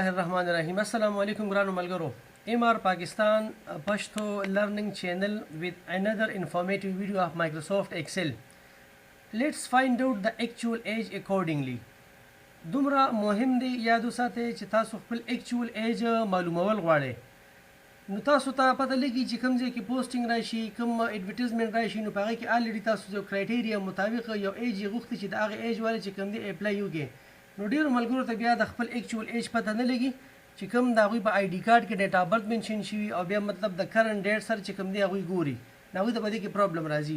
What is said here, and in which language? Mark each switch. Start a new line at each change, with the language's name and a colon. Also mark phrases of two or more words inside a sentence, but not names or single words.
Arabic: الرحمن الرحیم. السلام علیکم
Pashto: ګرانو ملګرو.
English: MR Pakistan Pashto learning channel with another informative video of Microsoft Excel. Let's find out the actual age accordingly.
Pashto: دومره مهم دی یادو ساتئ چې تاسو خپل
English: actual age
Pashto: معلومول غواړئ. نو تاسو ته پته لګي چې کوم ځای کې پوسټینګ راشي، کوم ایډورټایزمنټ راشي، نو په هغه کې الریډي تاسو یو کرایټیریا مطابق یو ایج غوښتي چې د هغه ایج والے چې کوم دی اپلای وکړي. نو ډیرو ملګرو ته بیا د خپل
English: actual age
Pashto: پته نه لګي چې کوم د هغوی په
English: ID card
Pashto: کې
English: date of birth
Pashto: منشن شوي او بیا مطلب د
English: current date
Pashto: سره چې کوم دی هغوی ګوري، نو هغوی ته په دې کې پرابلم راځي.